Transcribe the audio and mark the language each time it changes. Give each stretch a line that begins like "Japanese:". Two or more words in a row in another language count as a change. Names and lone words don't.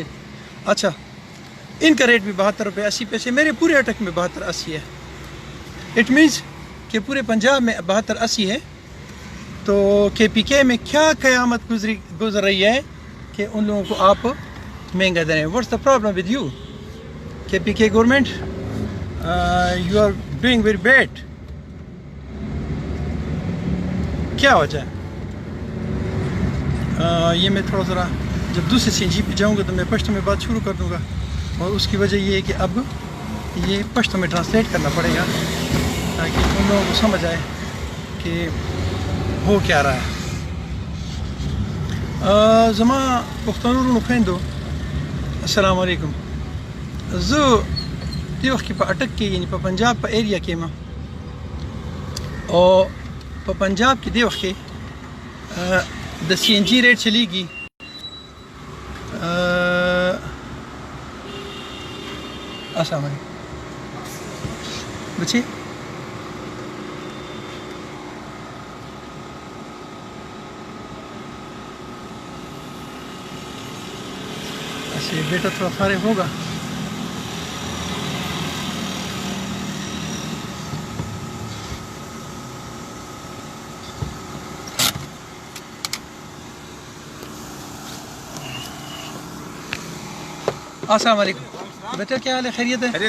Urdu: اچھا ان کا ریٹ بھی 72 روپے 80 پیسے, میرے پورے اٹک میں 72 80 ہے.
English: it means
Urdu: کہ پورے پنجاب میں 72 80 ہے. تو کے پی کے میں کیا قیامت گزر رہی ہے کہ ان لوگوں کو آپ مہنگا دے رہے ہیں.
English: What's the problem with you KPK government? You are doing very bad.
Urdu: کیا وجہ ہے؟ یہ میں تھوڑا ذرا جب دوسرے سی این جی پہ جاؤں گا تو میں پشتو میں بات شروع کر دوں گا, اور اس کی وجہ یہ ہے کہ اب یہ پشتو میں ٹرانسلیٹ کرنا پڑے گا تاکہ ان لوگوں کو سمجھ آئے کہ ہو کیا رہا ہے.
Pashto: زما پښتنو خویندو السلام علیکم. زه دې وخت کې په اټک کې یعنی په پنجاب په ایریا کې یم, او په پنجاب کې دې وخت کې د سی این جی ریټ چلیږي
Urdu: السلام علیکم بچے. اچھا بیٹا تھوڑا فارغ ہوگا. السلام علیکم بیٹا, کیا حال ہے, خیریت ہے؟